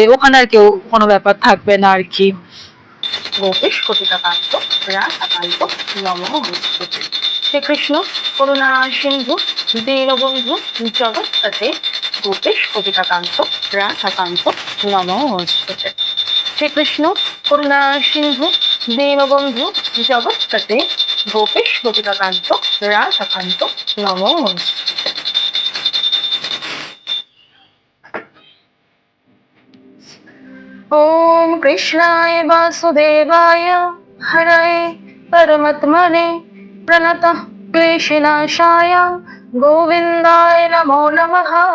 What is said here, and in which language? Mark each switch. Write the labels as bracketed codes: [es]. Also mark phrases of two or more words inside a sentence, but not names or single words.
[bn] ওখানে আর কেউ কোনো ব্যাপার থাকবে না আর কি। [sa] গোপেশ কটিকাকান্ত রাধাকান্ত নমঃ নমস্তুতে। শ্রীকৃষ্ণ করুণা সিন্ধু দীনবন্ধু জগৎপতে গোপেশ কটিকাকান্ত রাধাকান্ত নমঃ নমস্তুতে। শ্রীকৃষ্ণ করুণা সিন্ধু দীনবন্ধু জগৎপতে গোপেশ কটিকাকান্ত রাধাকান্ত নমঃ নমস্তুতে। ओम कृष्णाय वासुदेवाय हरये परमात्मने प्रणतः क्लेशनाशाय गोविन्दाय नमो नमः।